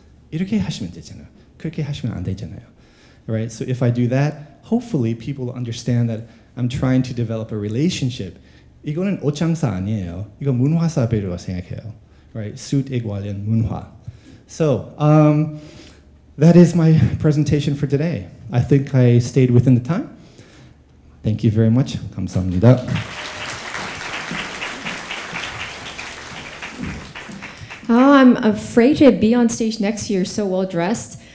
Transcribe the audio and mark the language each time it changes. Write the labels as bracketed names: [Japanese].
[Korean] 이렇게 하시면 되잖아요. 그렇게 하시면 안 되잖아요. [English] Right? So if I do that, hopefully people will understand that I'm trying to develop a relationship. [Korean] 이거는 옷 장사 아니에요. 이거 문화 사업이라고 생각해요. Right? 수트에 관련 문화. [English] So that is my presentation for today. I think I stayed within the time. Thank you very much. [Korean] 감사합니다. [English] Oh, I'm afraid to be on stage next year so well dressed.